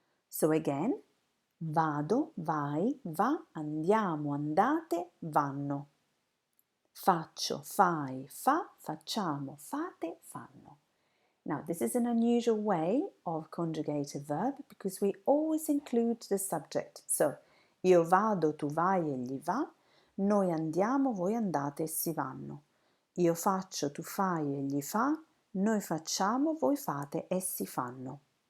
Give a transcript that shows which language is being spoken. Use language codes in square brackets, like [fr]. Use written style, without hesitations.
[en] So again, [it] vado, vai, va, andiamo, andate, vanno. Faccio, fai, fa, facciamo, fate, fanno. [en] Now, this is an unusual way of conjugate a verb because we always include the subject. [it] So, io vado, tu vai, egli va. Noi andiamo, voi andate, essi vanno. Io faccio, tu fai, egli fa. Noi facciamo, voi fate, essi fanno.